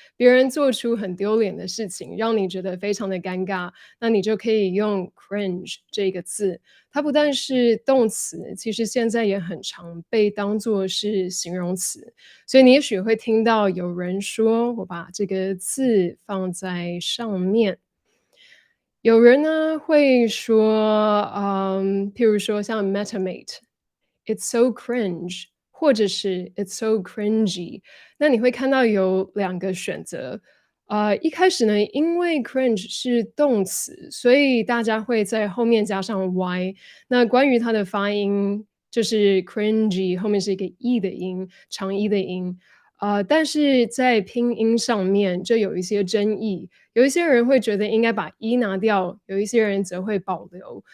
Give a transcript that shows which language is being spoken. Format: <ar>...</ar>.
<zh>别人做出很丢脸的事情，让你觉得非常的尴尬，那你就可以用 cringe 这个字。它不但是动词，其实现在也很常被当作是形容词。所以你也许会听到有人说，我把这个字放在上面。有人呢会说，譬如说像 Metamate，</zh> <en>It's so cringe，</en> <zh>或者是</zh> <en>It's so cringy。</en> <zh>那你会看到有两个选择。一开始呢，因为 cringe 是动词，所以大家会在后面加上 y。那关于它的发音，就是 cringy 后面是一个 e 的音，长 e 的音。但是在拼音上面就有一些争议，有一些人会觉得应该把 e 拿掉，有一些人则会保留。</zh>